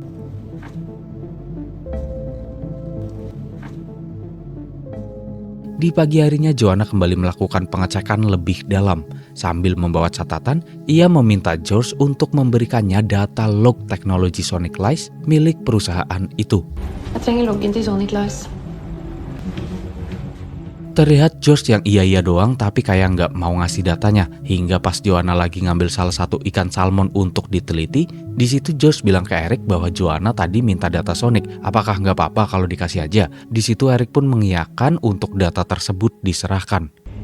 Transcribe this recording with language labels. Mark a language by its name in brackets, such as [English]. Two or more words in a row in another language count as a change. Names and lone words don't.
[Indonesian] Di pagi harinya Joanna kembali melakukan pengecekan lebih dalam. Sambil membawa catatan, ia meminta George untuk memberikannya data log teknologi Sonic Lice milik perusahaan itu. [Norwegian] Jeg trenger loggen til Sonic Lice. [Indonesian] Terlihat George yang iya-iya doang tapi kayak nggak mau ngasih datanya. Hingga pas Joanna lagi ngambil salah satu ikan salmon untuk diteliti, di situ George bilang ke Eric bahwa Joanna tadi minta data Sonic. Apakah nggak apa-apa kalau dikasih aja? Di situ Eric pun mengiyakan untuk data tersebut diserahkan.